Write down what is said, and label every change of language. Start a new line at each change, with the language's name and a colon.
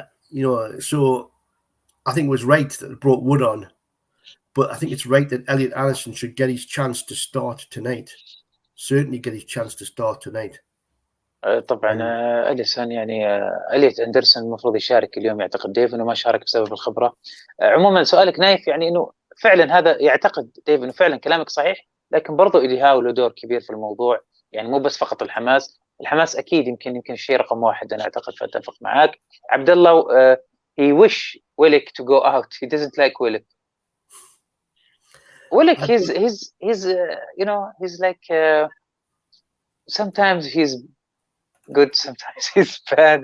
English: You know, so I think it was right that they brought Wood on, but I think it's right that Elliot Anderson should get his chance to start tonight. Certainly get his chance to start tonight.
Arabic: طبعا أليسون يعني إليت أندرسون المفروض يشارك اليوم، يعتقد ديف إنه ما شارك بسبب الخبرة. عموما سؤالك نايف يعني إنه فعلا هذا يعتقد ديف إنه فعلا كلامك صحيح، لكن برضو إليهاو له دور كبير في الموضوع، يعني مو بس فقط الحماس أكيد يمكن الشيء رقم واحد، أنا أعتقد فأتفق معاك.
English: Abdullah he wish Willock to go out. He doesn't like Willock. Willock he's you know, he's like sometimes he's good, sometimes he's bad.